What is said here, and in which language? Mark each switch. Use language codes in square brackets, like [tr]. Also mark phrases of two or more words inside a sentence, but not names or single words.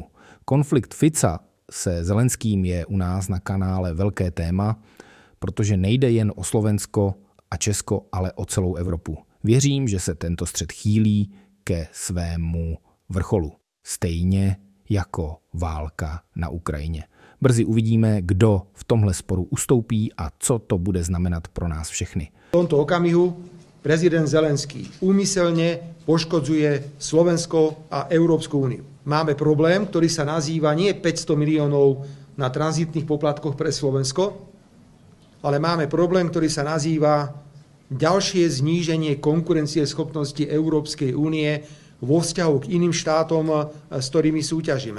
[cs] Konflikt Fica se Zelenským je u nás na kanále velké téma, protože nejde jen o Slovensko a Česko, ale o celou Evropu. Věřím, že se tento střet chýlí ke svému vrcholu. Stejně jako válka na Ukrajině. Brzy uvidíme, kdo v tomhle sporu ustoupí a co to bude znamenat pro nás všechny. [sk] V tomto okamihu prezident Zelenský úmyselne poškodzuje Slovensko a Európsku úniu. Máme problém, ktorý sa nazýva nie 500 miliónov na tranzitných poplatkoch pre Slovensko, ale máme problém, ktorý sa nazýva ďalšie zníženie konkurencieschopnosti Európskej únie vo vzťahu k iným štátom, s ktorými súťažíme.